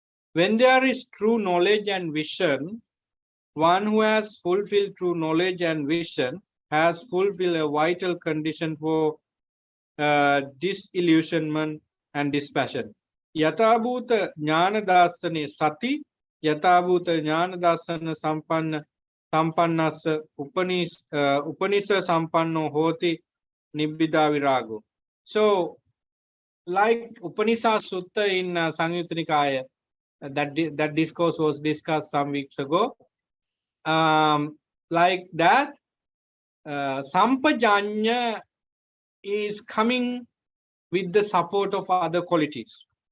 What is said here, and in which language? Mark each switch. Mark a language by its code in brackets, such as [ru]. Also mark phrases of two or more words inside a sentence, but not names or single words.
[en] When there is true knowledge and vision, one who has fulfilled true knowledge and vision has fulfilled a vital condition for disillusionment and dispassion. [pi] Yatabhuta jnana dasane sati, yatabhuta jnana dasana sampannasa upanisa sampanno hoti nibbida virago. [en] So, like Upanishad Sutta in Samyutta Nikaya, that discourse was discussed some weeks ago. Like that, Sampajañña is coming with the support of other qualities.